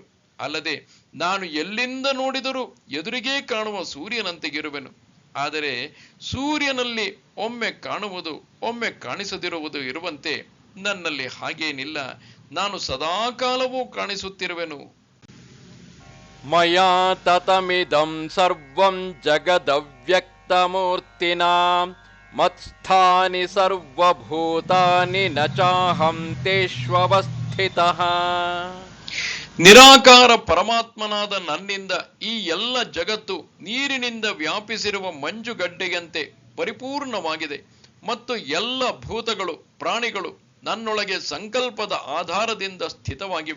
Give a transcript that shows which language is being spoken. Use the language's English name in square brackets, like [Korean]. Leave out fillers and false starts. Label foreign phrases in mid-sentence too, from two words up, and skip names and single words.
[Kannada] ಅಲ್ಲದೆ ನಾನು ಎಲ್ಲಿಂದ ನೋಡಿದರೂ ಎದುರಿಗೇ ಕಾಣುವ ಸೂರ್ಯನಂತೆಗಿರುವೆನು. ಆದರೆ ಸೂರ್ಯನಲ್ಲಿ ಒಮ್ಮೆ ಕಾಣುವುದು ಒಮ್ಮೆ ಕಾಣಿಸದಿರುವುದು ಇರುವಂತೆ ನನ್ನಲ್ಲಿ ಹಾಗೇನಿಲ್ಲ. ನಾನು ಸದಾಕಾಲವೂ ಕಾಣಿಸುತ್ತಿರುವೆನು. [Sanskrit] ಮಯಾ ತತಮಿದಂ ಸರ್ವಂ ಜಗದವ್ಯಕ್ತಮೂರ್ತಿನಾ ಮತ್ಸ್ಥಾನಿ ಸರ್ವಭೂತಾನಿ ನ ಚಾಹಂ ತೇಷ್ವವಸ್ಥಿತಃ. [Kannada] ನಿರಾಕಾರ ಪರಮಾತ್ಮನಾದ ನನ್ನಿಂದ ಈ ಎಲ್ಲ ಜಗತ್ತು ನೀರಿನಿಂದ ವ್ಯಾಪಿಸಿರುವ ಮಂಜುಗಡ್ಡೆಯಂತೆ ಪರಿಪೂರ್ಣವಾಗಿದೆ ಮತ್ತು ಎಲ್ಲ ಭೂತಗಳು ಪ್ರಾಣಿಗಳು ನನ್ನೊಳಗೆ ಸಂಕಲ್ಪದ ಆಧಾರದಿಂದ ಸ್ಥಿತವಾಗಿವೆ.